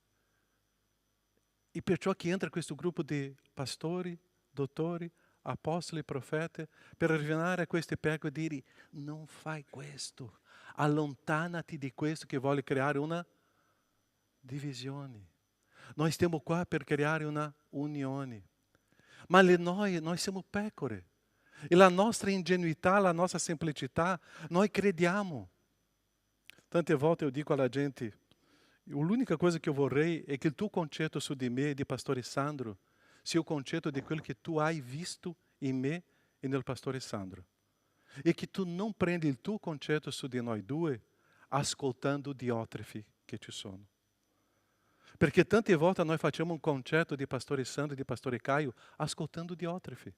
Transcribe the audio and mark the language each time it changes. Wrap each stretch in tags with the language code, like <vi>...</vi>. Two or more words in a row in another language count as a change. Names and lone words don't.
<it>E perciò che entra questo gruppo di pastori, dottori, apostoli, profeti, per arrivare a queste pecore e dire: non fai questo, allontanati di questo che vuole creare una divisione. Noi stiamo qua per creare una unione. Ma noi siamo pecore. E la nostra ingenuità, la nostra semplicità, noi crediamo. Tante volte eu dico alla gente: l'unica</it> <pt>coisa que eu</pt> <it>vorrei è che il tuo concetto su di me e di Pastore Sandro sia il concetto di quello che tu hai visto in me e nel Pastore Sandro. E che tu non prendi il tuo concetto su di noi due ascoltando Diótrefe che ci sono. Perché tante volte noi facciamo un concetto di Pastore Sandro e di Pastore Caio ascoltando Diótrefe.</it>